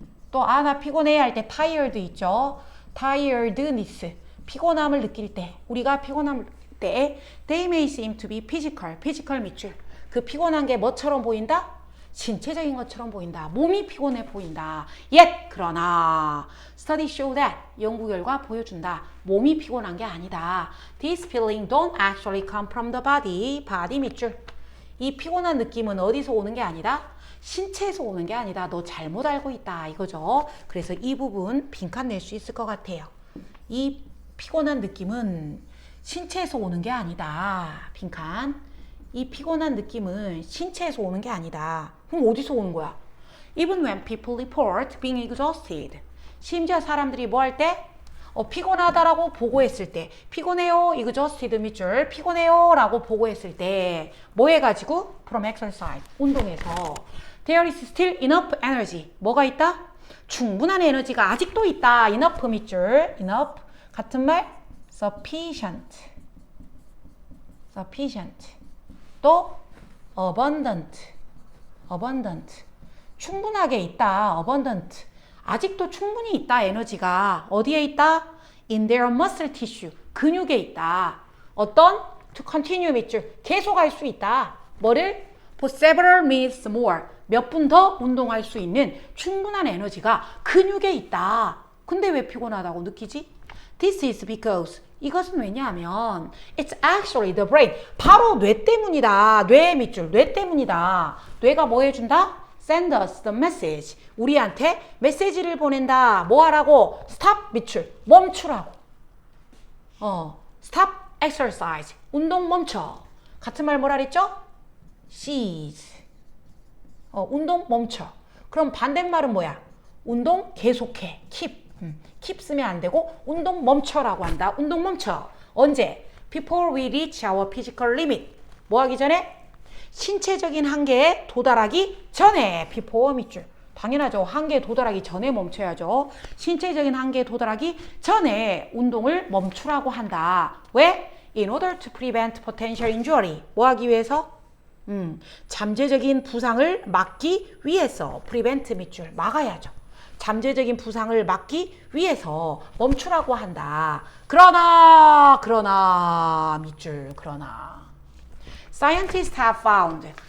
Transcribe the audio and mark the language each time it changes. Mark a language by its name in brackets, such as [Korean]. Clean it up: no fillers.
[Korean] 또 나 피곤해 할 때 tired 있죠. tiredness. 피곤함을 느낄 때. 우리가 피곤함을 느낄 때 [English] they may seem to be physical. [Korean] physical 밑줄. 그 피곤한 게 뭐처럼 보인다? 신체적인 것처럼 보인다. 몸이 피곤해 보인다. Yet 그러나 [English] studies show that [Korean] 연구 결과 보여준다. 몸이 피곤한 게 아니다. [English] This feeling don't actually come from the body. [Korean] body 밑줄. 이 피곤한 느낌은 어디서 오는 게 아니다? 신체에서 오는 게 아니다. 너 잘못 알고 있다. 이거죠. 그래서 이 부분 빈칸 낼 수 있을 것 같아요. 이 피곤한 느낌은 신체에서 오는 게 아니다. 빈칸. 이 피곤한 느낌은 신체에서 오는 게 아니다. 그럼 어디서 오는 거야? [English] Even when people report being exhausted. [Korean] 심지어 사람들이 뭐 할 때? 피곤하다라고 보고했을 때. 피곤해요. exhausted 밑줄. 피곤해요. 라고 보고했을 때. 뭐 해가지고? [English] From exercise. [Korean] 운동에서. [English] There is still enough energy. [Korean] 뭐가 있다? 충분한 에너지가 아직도 있다. [English] enough 밑줄. enough. [Korean] 같은 말? [English] sufficient. sufficient. 또 abundant. abundant. [Korean] 충분하게 있다. abundant. 아직도 충분히 있다. 에너지가. 어디에 있다? [English] in their muscle tissue. [Korean] 근육에 있다. 어떤? [English] to continue 밑줄. [Korean] 계속할 수 있다. 뭐를? [English] for several minutes more. [Korean] 몇 분 더 운동할 수 있는 충분한 에너지가 근육에 있다. 근데 왜 피곤하다고 느끼지? [English] This is because [Korean] 이것은 왜냐하면 [English] it's actually the brain. [Korean] 바로 뇌 때문이다. 뇌 밑줄. 뇌 때문이다. 뇌가 뭐 해준다? [English] Send us the message. [Korean] 우리한테 메시지를 보낸다. 뭐 하라고? Stop 밑줄. 멈추라고. [English] Stop exercise. [Korean] 운동 멈춰. 같은 말 뭐라 그랬죠? Cease. 운동 멈춰. 그럼 반대말은 뭐야? 운동 계속해. Keep. keep 쓰면 안 되고 운동 멈춰라고 한다. 운동 멈춰. 언제? [English] Before we reach our physical limit. [Korean] 뭐 하기 전에? 신체적인 한계에 도달하기 전에. before 밑줄. 당연하죠. 한계에 도달하기 전에 멈춰야죠. 신체적인 한계에 도달하기 전에 운동을 멈추라고 한다. 왜? [English] In order to prevent potential injury. [Korean] 뭐 하기 위해서? 잠재적인 부상을 막기 위해서. prevent 밑줄. 막아야죠. 잠재적인 부상을 막기 위해서 멈추라고 한다. 그러나 밑줄. 그러나 [English] Scientists have found.